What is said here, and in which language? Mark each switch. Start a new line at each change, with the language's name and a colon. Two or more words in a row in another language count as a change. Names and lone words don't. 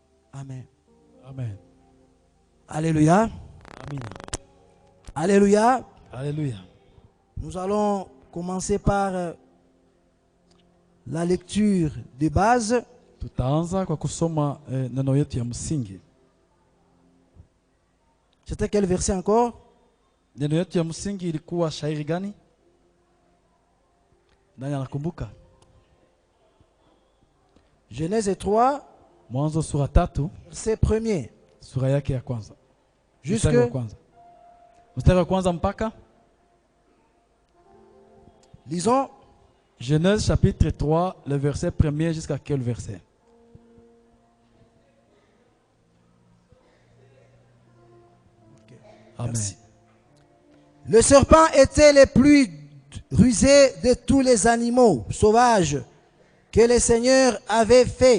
French: Amen. Amen. Alléluia. Amen. Alléluia. Alléluia. Nous allons commencer par la lecture de base.
Swahili: Tutaanza kwa kusoma neno yetu ya msingi.
French: C'était quel verset encore?
Swahili: Neno yetu ya msingi ilikuwa shairi gani? Nani anakumbuka?
French: Genèse 3,
Swahili: Mwanzo sura 3,
French: verset 1er.
Swahili: sura yake ya kwanza.
French: Jusque
Swahili: Mstari wa kwanza mpaka?
French: Lisons. Genèse chapitre 3, le verset 1er jusqu'à quel verset? Amen. Merci. Le serpent était le plus rusé de tous les animaux sauvages que le Seigneur avait fait.